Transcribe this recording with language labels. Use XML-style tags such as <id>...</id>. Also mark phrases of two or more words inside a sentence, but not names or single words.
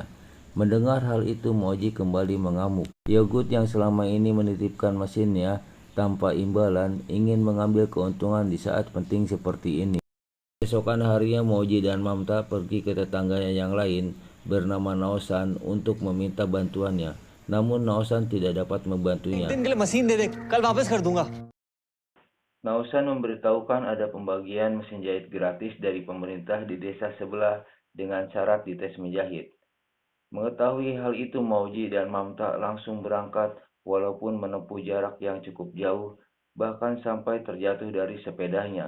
<id>Mendengar hal itu, Mauji kembali mengamuk. Yogut yang selama ini menitipkan mesinnya tanpa imbalan ingin mengambil keuntungan di saat penting seperti ini. Keesokan harinya, Mauji dan Mamta pergi ke tetangganya yang lain bernama Nausan untuk meminta bantuannya. Namun Nausan tidak dapat membantunya.</id> <hi>दिन के लिए मशीन दे दे, कल वापस कर दूंगा।</hi> <id>Nausan memberitahukan ada pembagian mesin jahit gratis dari pemerintah di desa sebelah dengan syarat dites menjahit. Mengetahui hal itu, Mauji dan Mamta langsung berangkat walaupun menempuh jarak yang cukup jauh, bahkan sampai terjatuh dari sepedanya.</id>